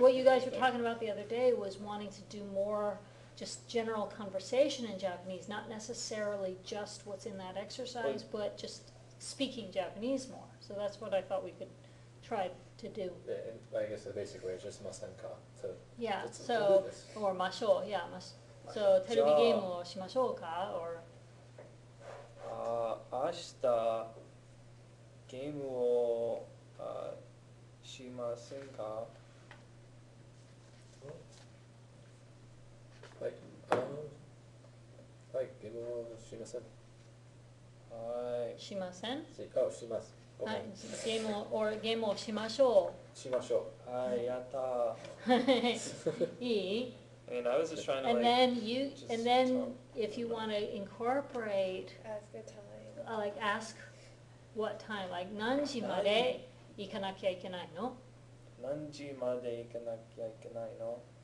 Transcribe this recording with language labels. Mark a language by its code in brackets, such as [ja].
[en] what you guys were talking about the other day was wanting to do more just general conversation in Japanese, not necessarily just what's in that exercise, but just speaking Japanese more. So that's what I thought we could try to do. I guess basically it's just [ja] ませんか [en] So Yeah, let's so, do this. or ましょう, yeah, so [ja] テレビゲームをしましょうか [en] or [ja] 明日ゲームをしませんか？はい。はい、ゲームをしません。はい。しませんします。ごめんはい、ゲームをしましょしましょはい、やったう。いい [en] And I was just trying to And like. then just and then talk if you want to incorporate, Ask a time. like ask what time, like [ja] 何時まで行かなきゃいけないの何時まで行かなきゃいけないの？